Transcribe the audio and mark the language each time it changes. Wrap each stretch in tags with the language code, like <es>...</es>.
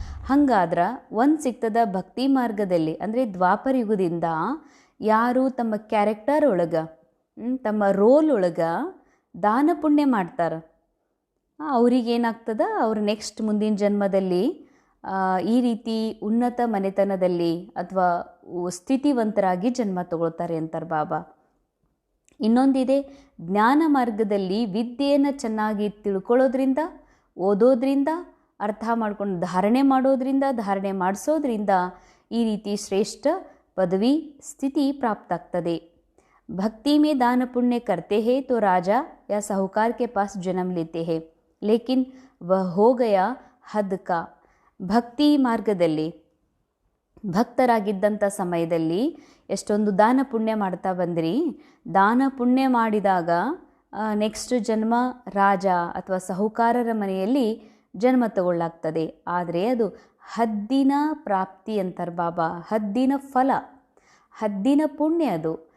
<kn>ಹಂಗಾದ್ರೆ ಒಂದು ಸಿಗ್ತದ ಭಕ್ತಿ ಮಾರ್ಗದಲ್ಲಿ ಅಂದರೆ ದ್ವಾಪರ ಯುಗದಿಂದ ಯಾರು ತಮ್ಮ ಕ್ಯಾರೆಕ್ಟರ್ ಒಳಗೆ ತಮ್ಮ ರೋಲ್ ಒಳಗೆ ದಾನ ಪುಣ್ಯ ಮಾಡ್ತಾರೆ, ಅವ್ರಿಗೇನಾಗ್ತದ, ಅವ್ರು ನೆಕ್ಸ್ಟ್ ಮುಂದಿನ ಜನ್ಮದಲ್ಲಿ ಈ ರೀತಿ ಉನ್ನತ ಮನೆತನದಲ್ಲಿ ಅಥವಾ ಸ್ಥಿತಿವಂತರಾಗಿ ಜನ್ಮ ತಗೊಳ್ತಾರೆ ಅಂತಾರೆ ಬಾಬಾ. ಇನ್ನೊಂದಿದೆ, ಜ್ಞಾನ ಮಾರ್ಗದಲ್ಲಿ ವಿದ್ಯೆಯನ್ನು ಚೆನ್ನಾಗಿ ತಿಳ್ಕೊಳ್ಳೋದ್ರಿಂದ, ಓದೋದ್ರಿಂದ, ಅರ್ಥ ಮಾಡ್ಕೊಂಡು ಧಾರಣೆ ಮಾಡೋದ್ರಿಂದ, ಧಾರಣೆ ಮಾಡಿಸೋದ್ರಿಂದ ಈ ರೀತಿ ಶ್ರೇಷ್ಠ ಪದವಿ ಸ್ಥಿತಿ ಪ್ರಾಪ್ತ ಆಗ್ತದೆ.</kn> <hi>भक्ति में दान पुण्य करते हैं तो राजा या साहूकार के पास जन्म लेते हैं, लेकिन वह हो गया हद का.</hi> <kn>ಭಕ್ತಿ ಮಾರ್ಗದಲ್ಲಿ ಭಕ್ತರಾಗಿದ್ದಂಥ ಸಮಯದಲ್ಲಿ ಎಷ್ಟೊಂದು ದಾನ ಪುಣ್ಯ ಮಾಡ್ತಾ ಬಂದ್ರಿ. ದಾನ ಪುಣ್ಯ ಮಾಡಿದಾಗ ನೆಕ್ಸ್ಟ್ ಜನ್ಮ ರಾಜ ಅಥವಾ ಸಾಹುಕಾರರ ಮನೆಯಲ್ಲಿ ಜನ್ಮ ತಗೊಳ್ಳಾಗ್ತದೆ. ಆದರೆ ಅದು ಹದ್ದಿನ ಪ್ರಾಪ್ತಿ ಅಂತಾರೆ ಬಾಬಾ, ಹದ್ದಿನ ಫಲ, ಹದ್ದಿನ ಪುಣ್ಯ ಅದು.</kn>